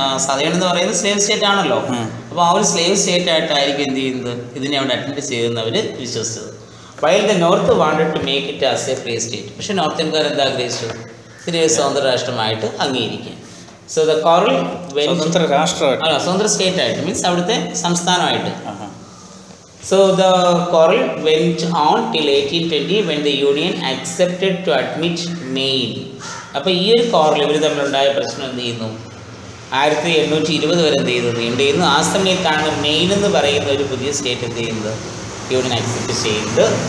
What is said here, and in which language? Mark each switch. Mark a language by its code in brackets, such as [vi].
[ml] Southern എന്ന് പറയുന്നത് slave state ആണല്ലോ. അപ്പോൾ ആ ഒരു സ്ലേവ് സ്റ്റേറ്റ് ആയിട്ടായിരിക്കും എന്ത് ചെയ്യുന്നത് ഇതിനെ അവിടെ അഡ്മിറ്റ് ചെയ്യുന്നവർ വിശ്വസിച്ചത്. [en] While the North wanted to make it as a free state. [ml] പക്ഷേ നോർത്തേൺകാർ എന്താ ആഗ്രഹിച്ചത്, ഇതിനെ സ്വതന്ത്ര രാഷ്ട്രമായിട്ട് അംഗീകരിക്കുക. [en] so the quarrel [ml] സ്വതന്ത്ര രാഷ്ട്രമായിട്ട്, സ്വതന്ത്ര സ്റ്റേറ്റ് ആയിട്ട് മീൻസ് അവിടുത്തെ സംസ്ഥാനമായിട്ട്. [en] So the quarrel went on till 1820 when the union accepted to admit Maine. [ml] അപ്പോൾ ഈ ഒരു കോറൽ ഇവർ തമ്മിലുണ്ടായ പ്രശ്നം എന്ത് ചെയ്യുന്നു, 1820 വരെ എന്ത് ചെയ്തു നീണ്ടു ചെയ്യുന്നു. ആ സമയത്താണ് മെയിൻ എന്ന് പറയുന്ന ഒരു പുതിയ സ്റ്റേറ്റ് എന്ത് ചെയ്യുന്നത് യൂണിയൻ ആക്സെപ്റ്റ് ചെയ്യുന്നത്.